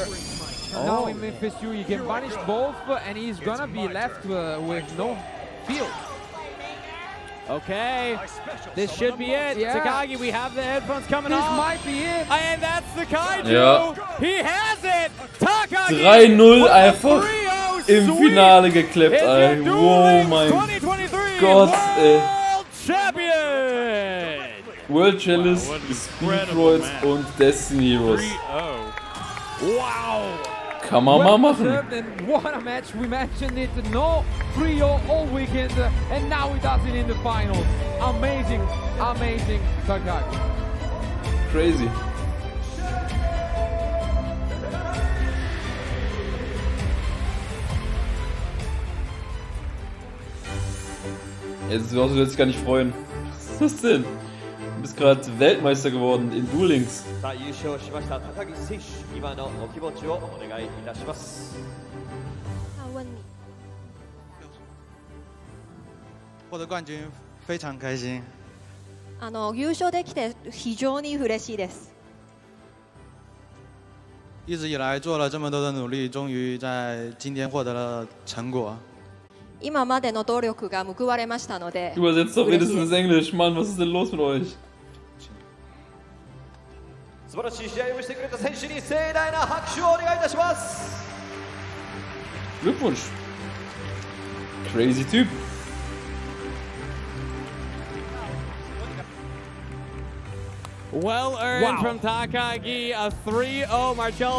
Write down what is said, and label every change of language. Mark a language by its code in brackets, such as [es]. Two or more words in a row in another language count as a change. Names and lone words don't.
[en] Now in Memphis 2, you can punish both, and he's gonna be left with no field. Okay, this should be it. Yeah. Takagi, we have the headphones coming This off. might be it. And that's the Kaiju. [de] Ja. [en] He has it. Takagi. 3-0 with a [de] einfach [en] 3-0 [de] im [en] sweep. [de] Finale geklappt, [en] It's [de] ey. [en] your Duel Wow, Links [de] mein. [en] 2023 [de] Gott, ey. [en] Champion! World Chalice, what an [de] Speedroids [en] incredible [de] und Destiny Heroes. [en] 3-0. Wow! [de] Kann man mal machen. [en] Deserved, and what a match. We mentioned it. No 3-0 all weekend, and now he does it in the finals. Amazing, amazing Takagi. Crazy. [de] Jetzt wirst du dich gar nicht freuen. Was ist das denn? Du bist gerade Weltmeister geworden in Duel Links. [ja] さあ優勝しました高木選手、今のお気持ちをお願いいたします。 [zh] 问你，获得冠军非常开心。 [ja] 優勝できて非常に嬉しいです。 [zh] 一直以来做了这么多的努力，终于在今天获得了成果。 [ja] 今までの努力が報われましたので。 [de] Übersetzt doch wenigstens Englisch. Mann, was ist denn los mit euch? [ja] 素晴らしい試合をしてくれた選手に盛大な拍手をお願いいたします。 [de] Glückwunsch. Crazy Typ. [en] Well earned from Takagi, a 3-0 Marcello.